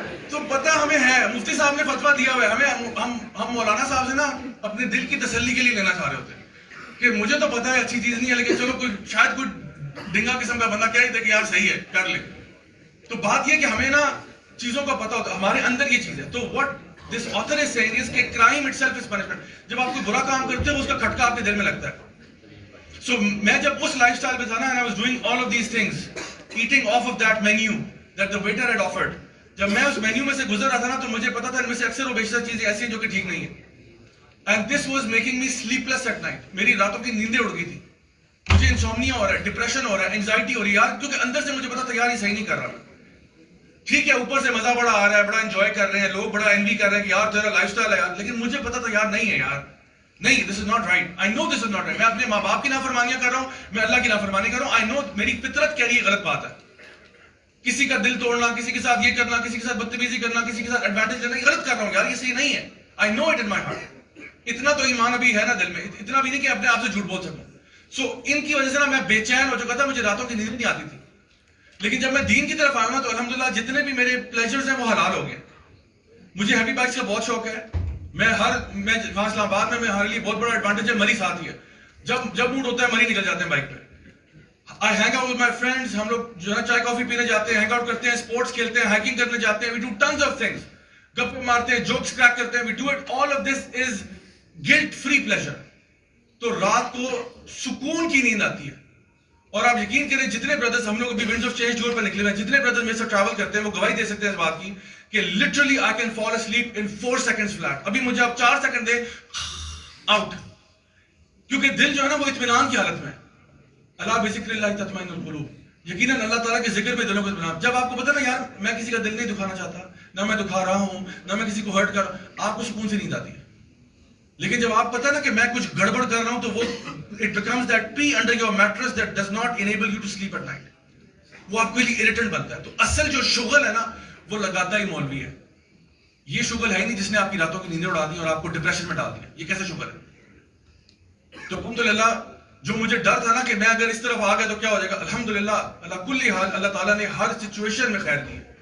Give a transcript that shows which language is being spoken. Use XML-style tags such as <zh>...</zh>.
<ur>تو پتہ ہمیں ہے، مفتی صاحب نے فتویٰ دیا ہوا ہے ہمیں. ہم مولانا صاحب سے نا اپنے دل کی تسلی کے لیے لینا چاہ رہے ہوتے ہیں کہ مجھے تو پتہ ہے اچھی چیز نہیں ہے، لیکن چلو کوئی شاید کوئی ڈنگا قسم کا بندہ کہہ دیتا کہ یار صحیح ہے کر لے. تو بات یہ کہ ہمیں نا چیزوں کا پتہ ہوتا ہے، ہمارے اندر یہ چیز ہے.</ur> <en>تو what this author is saying is</en> <ur>کہ</ur> <en>crime itself is punishment.</en> <ur>جب آپ کوئی برا کام کرتے ہو اس کا کھٹکا آپ کے دل میں لگتا ہے.</ur> <en>So</en> <ur>میں جب اس لائف سٹائل پہ تھا نا</ur> <en>and I was doing all of these things, eating off of that menu that the waiter had offered.</en> <ur>جب میں اس مینیو میں سے گزر رہا تھا نا تو مجھے پتا تھا ان میں سے اکثر و بیشتر چیزیں ایسی ہیں جو کہ ٹھیک نہیں ہیں.</ur> <en>And this was making me sleepless at night.</en> <ur>میری راتوں کی نیندیں اڑ گئی تھی. مجھے انسومنیا ہو رہا ہے، ڈپریشن ہو رہا ہے، انزائٹی ہو رہی ہے یار، کیونکہ اندر سے مجھے پتا تھا یار یہ صحیح نہیں کر رہا. ٹھیک ہے اوپر سے مزہ بڑا آ رہا ہے، بڑا انجوائے کر رہے ہیں لوگ، بڑا انوی کر رہے ہیں کہ یار تیرا لائف سٹائل ہے یار، لیکن مجھے پتا تھا یار نہیں ہے یار، نہیں</ur> <en>This is not right. I know this is not right.</en> <ur>میں اپنے ماں باپ کی نافرمانیاں کر رہا ہوں، میں اللہ کی نافرمانی کر رہا ہوں.</ur> <en>I know</en> <ur>میری فطرت کہہ رہی ہے غلط بات ہے. کسی کا دل توڑنا، کسی کے ساتھ یہ کرنا، کسی کے ساتھ بدتمیزی کرنا، کسی کے ساتھ ایڈوانٹیج لینا، غلط کر رہا ہوں یار، یہ صحیح نہیں ہے.</ur> <en>I know it in my heart.</en> <ur>اتنا تو ایمان ابھی ہے نا دل میں، اتنا بھی نہیں کہ اپنے آپ سے جھوٹ بول سکوں. سو ان کی وجہ سے نا میں بے چین ہو چکا تھا، مجھے راتوں کی نیند نہیں آتی تھی. لیکن جب میں دین کی طرف آیا نا تو الحمدللہ جتنے بھی میرے پلیجرز ہیں وہ حلال ہو گئے. مجھے ہیوی بائکس کا بہت شوق ہے. میں وہاں اسلام آباد میں ہمارے لیے بہت بڑا ایڈوانٹیج ہے مری ساتھ ہی ہے. جب موڈ ہوتا ہے مری نکل جاتے ہیں بائک پہ.</ur> <en>I hang out with my friends.</en> <ur>ہم لوگ جو ہے چائے کافی پینے جاتے ہیں، ہینگ آؤٹ کرتے ہیں، اسپورٹس کھیلتے ہیں، ہائکنگ کرنے جاتے ہیں.</ur> <en>We do tons of things.</en> <ur>گپے مارتے ہیں، جوکس کریک کرتے ہیں.</ur> <en>We do it. All of this is guilt free pleasure.</en> <ur>تو رات کو سکون کی نیند آتی ہے. اور آپ یقین کریں جتنے بردرز ہم لوگ ابھی ونڈز آف چینج ٹور پہ نکلے ہوئے ہیں، جتنے بردرز میرے ساتھ ٹریول کرتے ہیں وہ گواہی دے سکتے ہیں اس بات کی کہ</ur> <en>literally I can fall asleep in 4 seconds flat.</en> <ur>ابھی مجھے اب 4 سیکنڈ دے آؤٹ، کیونکہ دل جو ہے نا وہ اطمینان کی حالت میں.</ur> <ar>اللہ بذکر اللہ تطمئن القلوب.</ar> <ur>یقیناً اللہ تعالیٰ کے ذکر میں دلوں کو اطمینان. جب آپ کو پتا نا یار میں کسی کا دل نہیں دکھانا چاہتا، نہ میں دکھا رہا ہوں، نہ میں کسی کو ہرٹ کر رہا ہوں، آپ کو سکون سے نیند آتی ہے. لیکن جب آپ پتا نا کہ میں کچھ گڑبڑ کر رہا ہوں تو وہ</ur> <en>it becomes that pea under your mattress that does not enable you to sleep at night.</en> <ur>وہ آپ کے لیے irritant بنتا ہے. تو اصل جو شغل ہے نا وہ لگاتا ہی مولوی ہے. یہ شغل ہے ہی نہیں جس نے آپ کی راتوں کی نیندیں اڑا دی اور آپ کو ڈپریشن میں ڈال دیا. یہ کیسے شغل ہے؟ تو الحمدللہ جو مجھے ڈر تھا نا کہ میں اگر اس طرف آ گیا تو کیا ہو جائے گا، الحمدللہ اللہ کل حال اللہ تعالیٰ نے ہر سچویشن میں خیر دی.</ur>